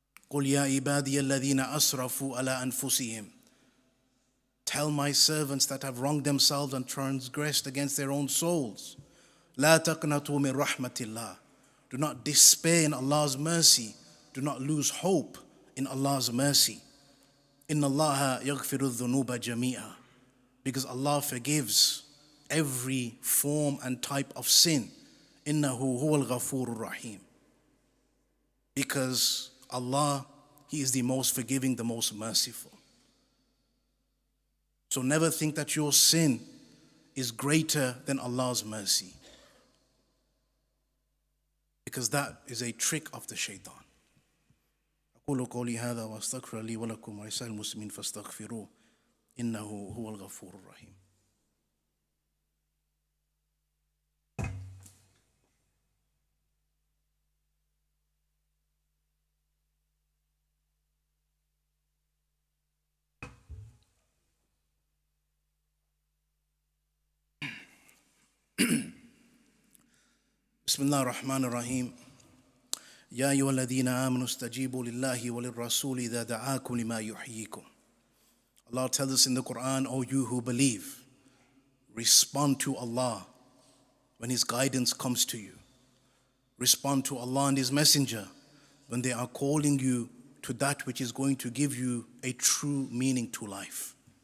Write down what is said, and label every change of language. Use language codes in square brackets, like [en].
[ar] قُلْ يَا عِبَادِيَ الَّذِينَ أَسْرَفُوا عَلَىٰ أَنفُسِهِمْ [en] Tell my servants that have wronged themselves and transgressed against their own souls. [ar] لا تقنطوا من رحمة الله. [en] Do not despair in Allah's mercy. Do not lose hope in Allah's mercy. [ar] إن الله يغفر الذنوب جميعا. [en] Because Allah forgives every form and type of sin. [ar] إنه هو الغفور الرحيم. [en] Because Allah, He is the most forgiving, the most merciful. So never think that your sin is greater than Allah's mercy, because that is a trick of the shaitan. [ar] أقول قولي هذا وأستغفر لي ولكم ولسائر المسلمين فاستغفروه إنه هو الغفور الرحيم. بسم الله الرحمن الرحيم. يا أيها الذين آمنوا استجيبوا لله وللرسول إذا دعاكم لما يحييكم. [en] Allah tells us in the Qur'an, O you who believe, respond to Allah when His guidance comes to you. Respond to Allah and His Messenger when they are calling you to that which is going to give you a true meaning to life.